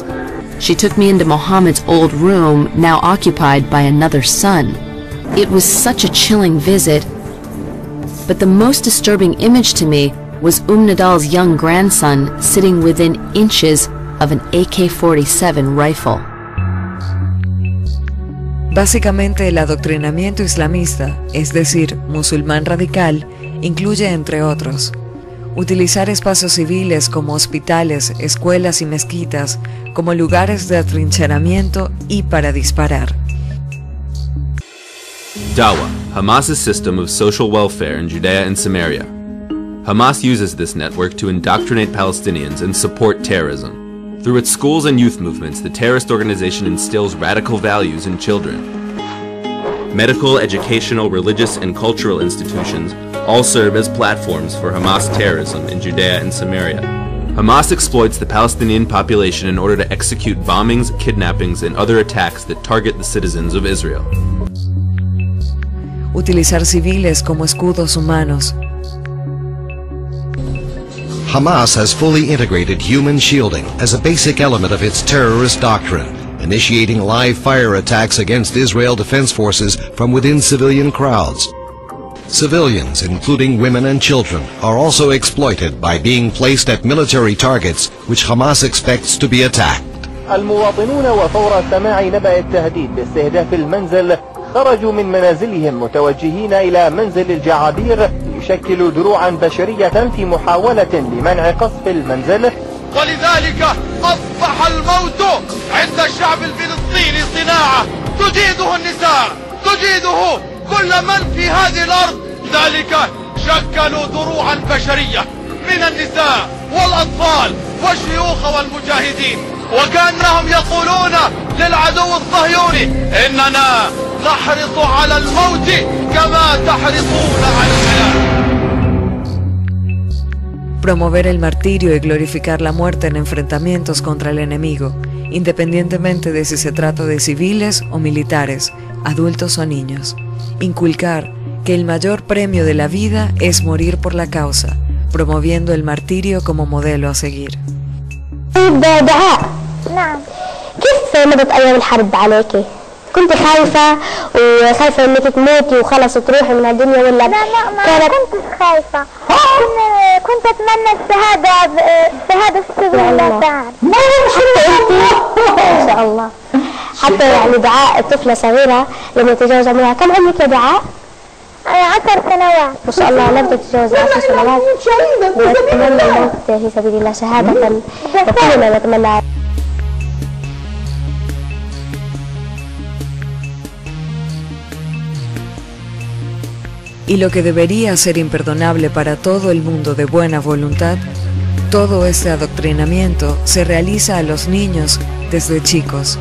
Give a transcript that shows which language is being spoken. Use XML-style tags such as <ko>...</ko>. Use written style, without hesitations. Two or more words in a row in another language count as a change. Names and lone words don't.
<en>She took me into Muhammad's old room, now occupied by another son. It was such a chilling visit, but the most disturbing image to me was Nadal's young grandson sitting within inches of an AK-47 rifle.</en> <es>Básicamente, el adoctrinamiento islamista, es decir, musulmán radical, incluye, entre otros, utilizar espacios civiles como hospitales, escuelas y mezquitas como lugares de atrincheramiento y para disparar.</es> <en>Dawa, Hamas's system of social welfare in Judea and Samaria. Hamas uses this network to indoctrinate Palestinians and support terrorism. Through its schools and youth movements, the terrorist organization instills radical values in children. Medical, educational, religious, and cultural institutions all serve as platforms for Hamas terrorism in Judea and Samaria. Hamas exploits the Palestinian population in order to execute bombings, kidnappings, and other attacks that target the citizens of Israel.</en> <es>Utilizar civiles como escudos humanos.</es> <en>Hamas has fully integrated human shielding as a basic element of its terrorist doctrine, initiating live fire attacks against Israel Defense Forces from within civilian crowds. Civilians, including women and children, are also exploited by being placed at military targets which Hamas expects to be attacked.</en> <ar>المواطنون وفور سماع نبأ التهديد باستهداف المنزل خرجوا من منازلهم متوجهين إلى منزل الجعابير ليشكلوا دروعا بشرية في محاولة لمنع قصف المنزل. ولذلك أصبح الموت عند الشعب الفلسطيني صناعة تجيده النساء، تجيده كل من في هذه الأرض. ذلك شكلوا دروعا بشرية من النساء والأطفال والشيوخ والمجاهدين، وكأنهم يقولون للعدو الصهيوني إننا نحرص على الموت كما تحرصون على الحياة.</ar> <es>Promover el martirio y glorificar la muerte en enfrentamientos contra el enemigo, independientemente de si se trata de civiles o militares, adultos o niños. Inculcar que el mayor premio de la vida es morir por la causa, promoviendo el martirio como modelo a seguir.</es> <ar>نعم. كيف مضت أيام الحرب عليكي؟ كنت خايفة وخايفة إنك تموتي وخلص تروحي من الدنيا ولا؟ لا ما كنتش خايفة. كنت أتمنى الشهادة في سبيل الله تعالى. إن شاء الله. حتى يعني دعاء طفلة صغيرة لما تتجاوز عمرها، كم عمرك يا دعاء؟ 10 سنوات. ما شاء الله لم تتجاوز 10 سنوات. وأتمنى الموت في سبيل الله شهادة، وكلنا نتمنى.</ar> <es>Y lo que debería ser imperdonable para todo el mundo de buena voluntad, todo este adoctrinamiento se realiza a los niños desde chicos.</es>